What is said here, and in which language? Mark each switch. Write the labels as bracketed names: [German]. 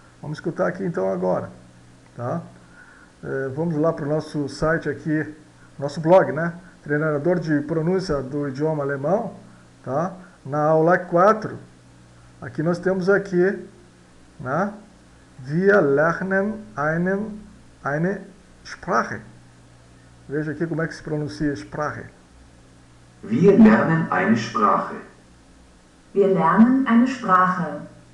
[Portuguese] Vamos escutar aqui então agora, tá? Vamos lá para o nosso site aqui, nosso blog, né? Treinador de pronúncia do idioma alemão, tá? Na aula 4, aqui nós temos aqui, né? [German] Wir lernen eine Sprache. [Portuguese] Veja aqui como é que se pronuncia Sprache. [German] Wir lernen eine Sprache. Wir lernen eine Sprache.